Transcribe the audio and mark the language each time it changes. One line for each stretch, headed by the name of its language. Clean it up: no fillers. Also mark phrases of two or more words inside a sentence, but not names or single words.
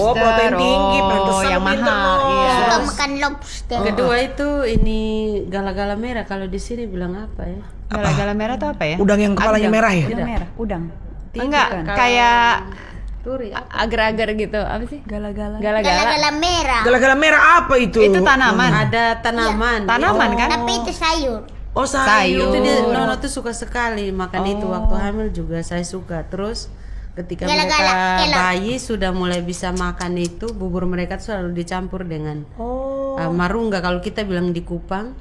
Indonesian: Oh, protein tinggi, Oh, pantesan yang pinter, mahal. no. Iya. Suka makan lobster. Kedua itu ini gala-gala merah, kalau di sini bilang apa ya? Gala-gala merah tuh apa ya? Udang yang kepalanya merah ya? Udang merah, udang. Enggak, Bukan. kayak Turi. agar-agar gitu. Apa sih? Gala-gala. Gala-gala. Gala-gala merah. Gala-gala merah apa itu? Itu tanaman. Ada tanaman. Tanaman kan? Tapi itu sayur. Oh, sayur. Itu dia Nono tuh suka sekali makan itu waktu hamil juga saya suka. Terus ketika Gala-gala, mereka kelor. bayi sudah mulai bisa makan itu, bubur mereka tuh selalu dicampur dengan marungga kalau kita bilang di Kupang.